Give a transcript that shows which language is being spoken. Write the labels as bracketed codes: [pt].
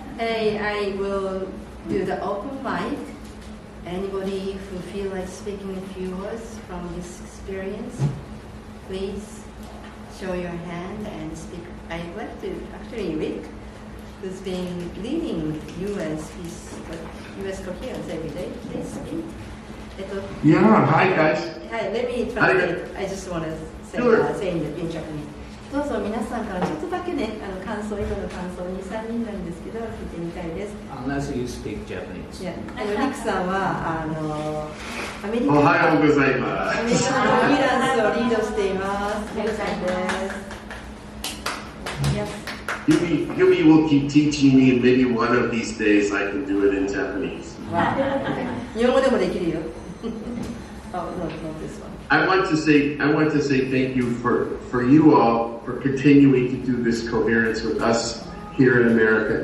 [en] Hey, I will do the open mic. Anybody who feel like speaking a few words from this experience, please show your hand and speak. I'd like to, actually, Rick, who's been leading US Coherence every day, please speak. Yeah, hi guys. Hi, let me translate. I just want to say, say in Japanese. [ja] どうぞ皆さんからちょっとだけね、今の感想、2、3人なんですけど、聞いてみたいです。 [en] Unless you speak Japanese. [ja] リックさんはアメリカのおはようございます。アメリカのコヘランスをリードしています。リックさんです。 [en] Yumi will keep teaching me, and maybe one of these days I can do it in Japanese. [ja] 日本語でもできるよ。 [en] Oh, no, not this one. I want to say thank you for you all for continuing to do this coherence with us here in America.